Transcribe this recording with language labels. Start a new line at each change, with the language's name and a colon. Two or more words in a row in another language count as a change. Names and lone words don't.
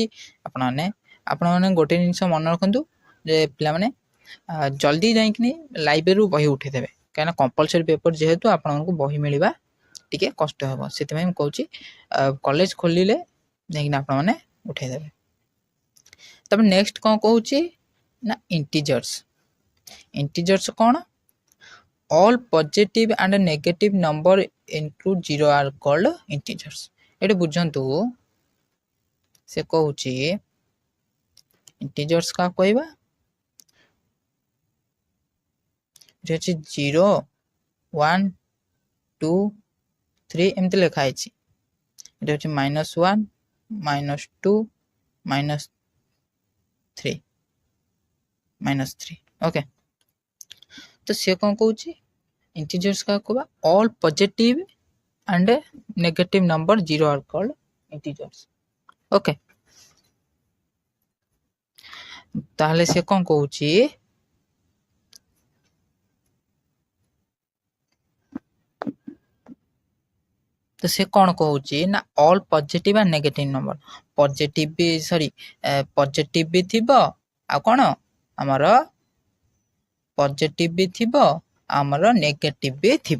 Odia: ଆପଣମାନେ ଗୋଟେ ଜିନିଷ ମନେ ରଖନ୍ତୁ ଯେ ପିଲାମାନେ ଜଲ୍ଦି ଯାଇକିନି ଲାଇବ୍ରେରୀରୁ ବହି ଉଠେଇଦେବେ, କାହିଁକିନା
English: compulsory paper
Odia: ଯେହେତୁ ଆପଣଙ୍କୁ ବହି ମିଳିବା ଟିକେ କଷ୍ଟ ହେବ। ସେଥିପାଇଁ ମୁଁ କହୁଛି କଲେଜ ଖୋଲିଲେ ଯାଇକିନା ଆପଣମାନେ ଉଠେଇଦେବେ। ତାପରେ ନେକ୍ସଟ କ'ଣ କହୁଛି ନା ଇଣ୍ଟିଜର୍ସ। ଇଣ୍ଟିଜର୍ସ କ'ଣ?
English: all positive and negative number include 0 are called integers।
Odia: ଏଠି ବୁଝନ୍ତୁ ସେ କହୁଛି integers କାହା କହିବା? ଏଠି ଅଛି 0 1 2 3 ଏମିତି ଲେଖା ହେଇଛି। ଏଠି ଅଛି -1 -2 -3 ଓକେ। ତ ସେ କ'ଣ କହୁଛି? ଇଣ୍ଟିଜର୍ସ କାହା କହିବା?
English: all positive and negative number 0 are called integers।
Odia: ଓକେ, ତାହେଲେ ସେ କ'ଣ କହୁଛି? ତ ସେ କ'ଣ କହୁଛି ନା
English: all positive and negative number,
Odia: ପଜିଟିଭ୍ ବି ଥିବ ଆଉ କ'ଣ ଆମର ପଜିଟିଭ୍ ବି ଥିବ, ଆମର ନେଗେଟିଭ୍ ବି ଥିବ।